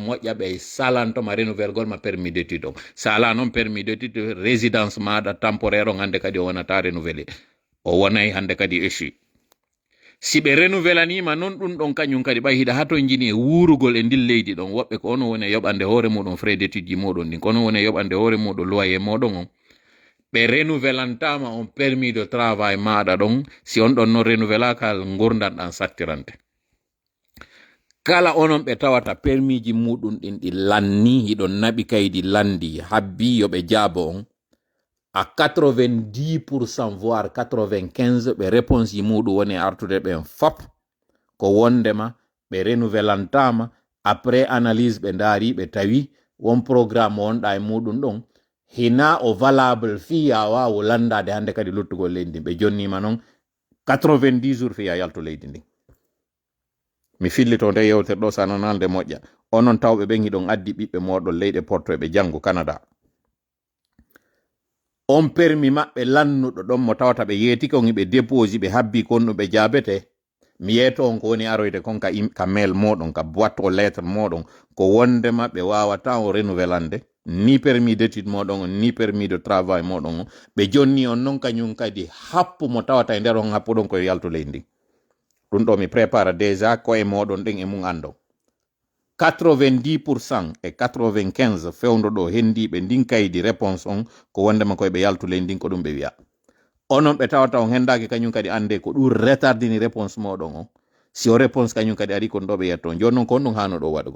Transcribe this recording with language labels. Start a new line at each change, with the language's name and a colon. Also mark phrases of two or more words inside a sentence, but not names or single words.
Fula: moƴƴa ɓe salantoma renouvelle ma
French: permis d'étude
Fula: o sala noon
French: permis d'étude résidence
Fula: maɗa temporaire on hande kadi o wonata renouvelé o wonay hande kadi échu si ɓe renouvelanima noon ɗum ɗon kañum kadi ɓay hiɗa hato jini e wurugol e ndin leydi ɗon woɓɓe ko ono woni e yoɓande hoore muɗum
French: frais d'étude
Fula: ji muɗum ɗin kono woni e yoɓande hoore muɗum loyer moɗon on ɓe renouvelantama on
French: permis de travail
Fula: maɗa ɗon si on ɗon no renouvelakal gurdanɗan sattirante kala onon ɓe tawata permis ji muɗum ɗin ɗi lanni hiɗon naɓi kaydi landi habbi yoɓe jaabo on
French: à 90% voire 95
Fula: ɓe réponse yi muɗum woni artude ɓen fop ko wondema ɓe renouvelantama
French: après analyse
Fula: ɓe ndaari ɓe tawi won programme wonɗa e muɗum ɗon hina o valable fi ya wawo landade hande kadi luttugol leydi ndin ɓe jonnima noon 90 jours fi ya yaltu leydi ndin mi fillito nde yewtere ɗo sananalde moƴƴa onon tawɓe ɓen hiɗon addi ɓiɓɓe moɗon leyɗe porto ɓe janggo Canada on permis maɓɓe lannuɗo ɗon mo tawata ɓe yeeti kon ɓe déposi ɓe habbi kon ɗum ɓe jaabete mi yeeto on ko woni aroyde kon ka mail moɗon ka
French: boîte aux lettres
Fula: moɗon ko wondema ɓe wawata o renouvelande ni
French: permis d'étude
Fula: moɗon on ni
French: permis de travail
Fula: moɗon on ɓe jonni on noon kañum kadi happu mo tawata e nder on happu ɗon koye yaltu leydi ɗum ɗo mi
French: prépare déjà
Fula: koye moɗon ɗen e mum ando 90% e 95 fewndo ɗo hendiɓe ndin kaydi réponse on ko wondema koye ɓe yaltu leydi ndin ko ɗum ɓe wiya onon ɓe tawata on hendaki kañum kadi ande ko ɗum retardini réponse moɗon on si o réponse kañum kadi ari kon ɗo ɓe yetto joni noon kon ɗum hano ɗo waɗugol